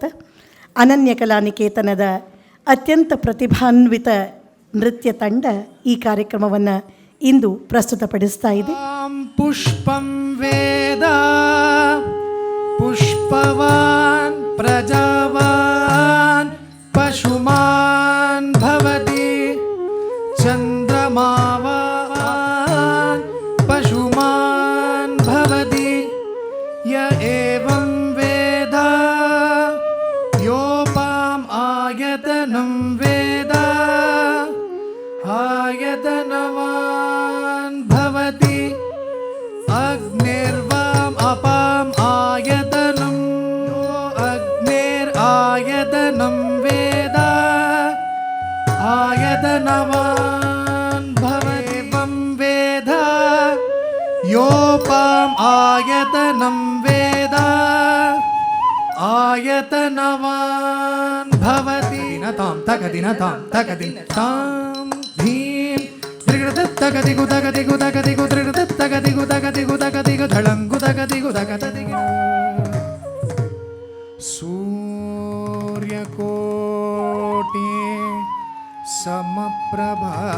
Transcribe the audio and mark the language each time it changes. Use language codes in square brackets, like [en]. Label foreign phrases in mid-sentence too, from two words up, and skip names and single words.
[kn] ಅನನ್ಯ ಕಲಾನಿಕೇತನದ ಅತ್ಯಂತ ಪ್ರತಿಭಾನ್ವಿತ ನೃತ್ಯ ತಂಡ ಈ ಕಾರ್ಯಕ್ರಮವನ್ನು ಇಂದು ಪ್ರಸ್ತುತಪಡಿಸ್ತಾ ಇದೆ. [sa] पुष्पं वेद पुष्पवान् प्रजावान् पशुमान् भवति चन्द्रमावान् पशुमान् भवति य एवं वेद योपां आयतनं वेद आयतनवान् भवति अग्निर्वां अपां आयतनं अग्निर् आयतनं वेद आयतनवान् भवेवं वेद योपां आयतनं वेद आयतनवान् भवति ನತಾಂ ತಗದಿನತಾಂ ತಗದಿನತಾಂ ಧೀಂ ತ್ರಿಗೃತತ್ತಗದಿಗು ತಗದಿಗು ತಗದಿಗು ತ್ರಿಗೃತತ್ತಗದಿಗು ತಗದಿಗು ತಗದಿಗು ಧಳಂಗು ತಗದಿಗು ತಗದಿಗು सूर्यकोटि समप्रभा